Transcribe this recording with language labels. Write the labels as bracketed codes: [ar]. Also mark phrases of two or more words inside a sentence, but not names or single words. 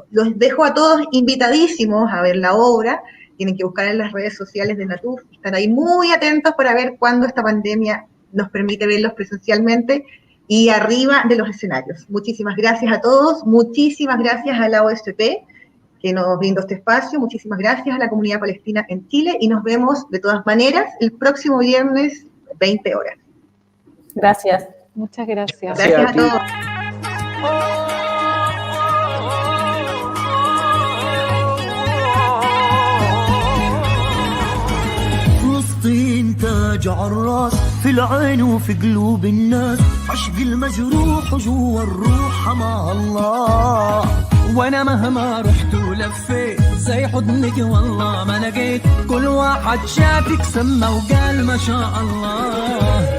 [es] Los dejo a todos invitadísimos a ver la obra, tienen que buscar en las redes sociales de Natur, están ahí muy atentos para ver cuándo esta pandemia nos permite verlos presencialmente y arriba de los escenarios. Muchísimas gracias a todos, muchísimas gracias a la OSP, que nos brindó este espacio. Muchísimas gracias a la comunidad palestina en Chile y nos vemos de todas maneras el próximo viernes, 20 horas. Gracias. Muchas gracias. Gracias a todos. [ar] فلسطين تاج عالراس في العين وفي قلوب الناس عشق المجروح وجوا الروح مع الله وانا مهما رحت ولفيت زي حضنك والله ما لقيت كل واحد شافك سمى وقال ما شاء الله